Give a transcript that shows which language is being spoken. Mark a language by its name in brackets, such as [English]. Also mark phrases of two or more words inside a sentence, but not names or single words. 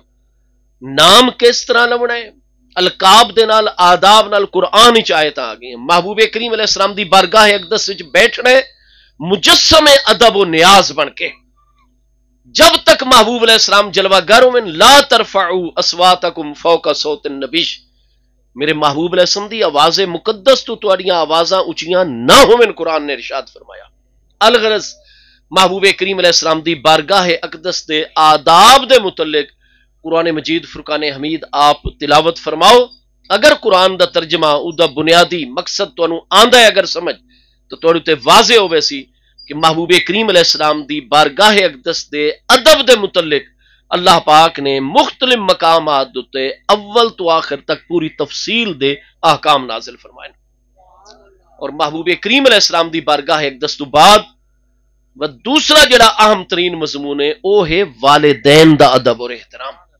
[Punjabi] نام کس طرح لونا ہے؟ القاب دے نال، آداب نال قرآن وچ آیت آ گئی۔ محبوب کریم علیہ السلام دی بارگاہ اقدس وچ بیٹھنا ہے مجسم ادب و نیاز بن کے، جب تک محبوب علیہ السلام جلوہ گروں میں [Arabic] لا ترفعوا اصواتکم فوق صوت النبی، [Punjabi] میرے محبوب علیہ السلام دی آواز مقدس تو تواڈیاں آوازاں اونچیاں نہ ہوویں، قرآن نے ارشاد فرمایا۔ الغرض محبوب کریم علیہ السلام دی بارگاہ اقدس دے آداب دے متعلق قرآن مجید فرقان حمید آپ تلاوت فرماؤ۔ اگر قرآن دا ترجمہ او دا بنیادی مقصد تانوں آندا ہے اگر سمجھ، تو تواڈے تے واضح ہوے سی کہ محبوب کریم علیہ السلام دی بارگاہ اقدس دے ادب دے متعلق اللہ پاک نے مختلف مقامات تے اول تو آخر تک پوری تفصیل دے احکام نازل فرمائے، اور محبوب کریم علیہ السلام دی بارگاہ اقدس تو بعد و دوسرا جڑا اہم ترین مضمون ہے وہ ہے والدین دا ادب اور احترام۔